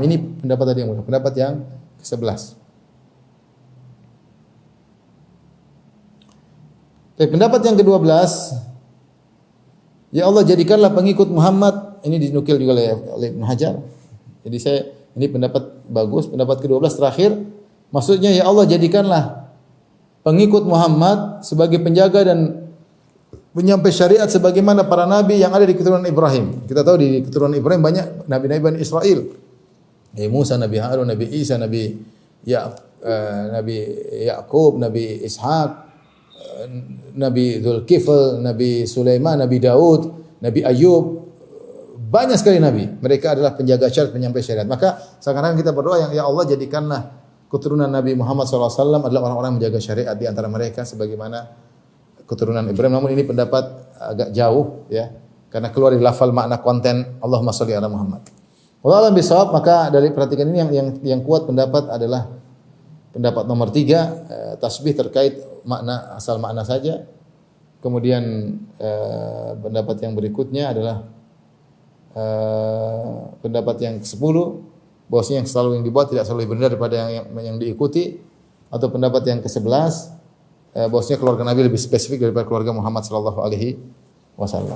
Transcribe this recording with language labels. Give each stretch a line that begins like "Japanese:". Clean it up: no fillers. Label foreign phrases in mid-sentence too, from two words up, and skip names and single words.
Indonesian: Ini pendapat tadi yang pendapat yang ke-11. Pendapat yang ke-12, ya Allah jadikanlah pengikut Muhammad, ini dinukil juga oleh Ibnu Hajar. Jadi Ini pendapat bagus. Pendapat ke-12 terakhir, maksudnya ya Allah jadikanlah pengikut Muhammad sebagai penjaga dan penyampai syariat sebagaimana para nabi yang ada di keturunan Ibrahim. Kita tahu di keturunan Ibrahim banyak nabi-nabi Bani Israel. Nabi Musa, Nabi Harun, Nabi Isa, Nabi Yakub, Nabi Ishak, Nabi Dzulkifl, Nabi Sulaiman, Nabi Daud, Nabi Ayub. Banyak sekali nabi. Mereka adalah penjaga syariat, penyampai syariat. Maka sekarang kita berdoa ya Allah jadikanlah keturunan Nabi Muhammad SAW adalah orang-orang menjaga syariat di antara mereka sebagaimana keturunan Ibrahim. Namun ini pendapat agak jauh ya, karena keluar dari lafal makna konten
Arabic: اللهم صل على محمد. والله أعلم بالصواب.
Indonesian: Maka dari perhatikan ini yang kuat pendapat adalah pendapat nomor 3, tasbih terkait makna asal makna saja. Kemudian pendapat yang berikutnya adalah pendapat yang ke-10, bahwasanya yang selalu yang dibuat tidak selalu benar daripada yang diikuti, atau pendapat yang ke-11 bahwasanya keluarga Nabi lebih spesifik daripada keluarga Muhammad
Arabic: صلى الله عليه وسلم.